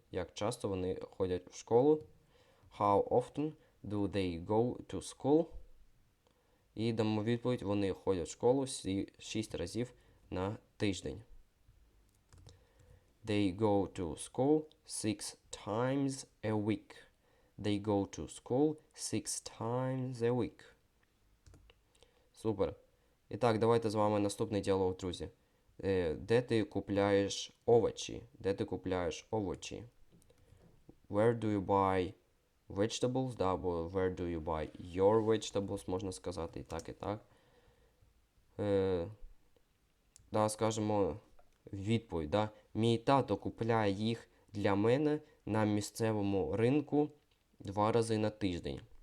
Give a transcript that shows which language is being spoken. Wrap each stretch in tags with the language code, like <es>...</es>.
<uk>Як часто вони ходять в школу?</uk> <en>How often do they go to school?</en> <uk>І дамо відповідь, вони ходять в школу 6 разів на тиждень.</uk> <en>They go to school 6 times a week. They go to school 6 times a week.</en> <uk>Супер. І так, давайте з вами наступний діалог, друзі. Де ти купляєш овочі? Де ти купляєш овочі?</uk> <en>Where do you buy vegetables?</en> <uk>Або</uk> <en>where do you buy your vegetables,</en> <uk>можна сказати і так, і так. Скажемо відповідь. Мій тато купляє їх для мене на місцевому ринку 2 рази на тиждень.</uk>